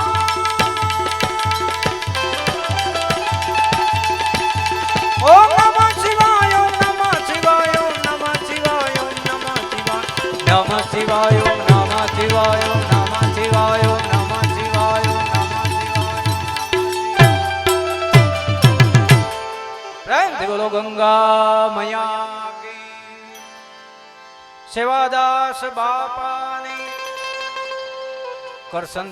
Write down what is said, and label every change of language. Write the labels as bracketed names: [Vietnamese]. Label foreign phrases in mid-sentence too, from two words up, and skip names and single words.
[Hindi] ओम नमः शिवाय, ओम नमः शिवाय, ओम नमः शिवाय, ओम नमः शिवाय, नमः शिवाय, ओम नमः शिवाय, ओम नमः शिवाय, ओम नमः शिवाय, ओम नमः शिवाय। प्रेम से बोलो गंगा मैया की। सेवादास बापा ने कर संदा।